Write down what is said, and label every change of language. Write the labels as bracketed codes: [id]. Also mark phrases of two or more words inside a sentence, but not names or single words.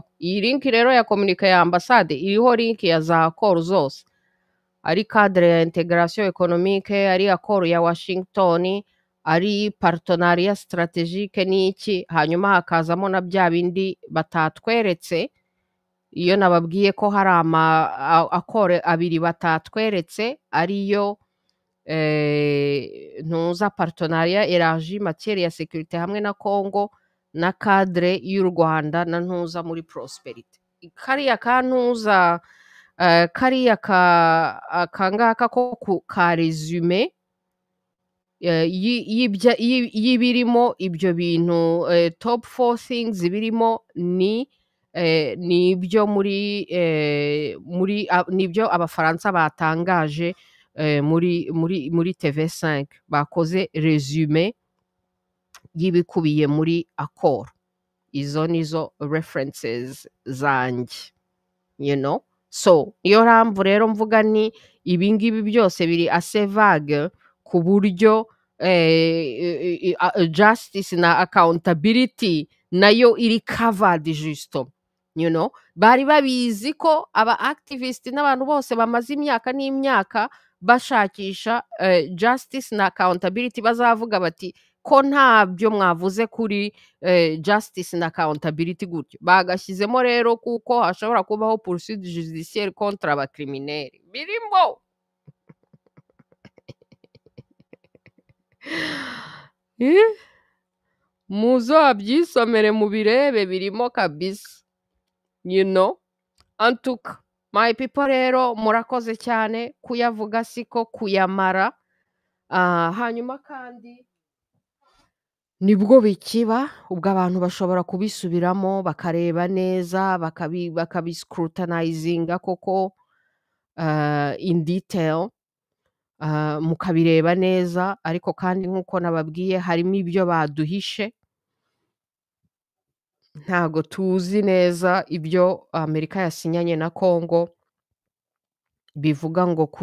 [rw] Iyi link rero ya communique ya ambasade iriho link ya za accord zose, ari cadre ya [fr] integration économique, [rw] ari accord ya Washington, ari [fr] partenariat stratégique [rw] n'iki, hanyuma hakazamo na bya bindi batatweretse. Iyo nababwiye ko hari accord abiri batatweretse, ariyo ntuza [fr] partenariat élargi matière [rw] ya sécurité hamwe na Congo, na cadre y'u Rwanda na ntuza muri prosperité. Kariya kantuza kariya kangaka ko ka resume y'ibirimo ibyo bintu, [en] top 4 things [rw] birimo ni ibyo nibyo abafaransa batangaje muri TV5, bakoze resume y'ibikubiye muri accord. Izo nizo references zanjye, so niyo mpamvu rero mvuga ni ibingibi byose biri [fr] assez vague [rw] ku buryo justice na accountability nayo iri covered justo. Bari babizi ko aba activist n'abantu bose bamaze imyaka n'imyaka bashakisha justice na accountability bazavuga bati ko ntabyo mwavuze kuri justice na accountability gutyo. Bagashyizemo rero kuko hashobora kubaho [fr] poursuite judiciaire contre [rw] abacriminels birimo. Muzabyisomere mubirebe birimo kabisa. Antuka [en] my people [rw] rero murakoze cyane, kuyavuga siko kuyamara. Hanyuma kandi nibwo bikiba ubwo abantu bashobora kubisubiramo bakareba neza bakabiscrutinizinga koko [en] in detail [rw] mukabireba neza ariko kandi nk'uko nababwiye harimo ibyo baduhishe ntago tuzi neza ibyo Amerika yasinyanye na Congo bivuga ngo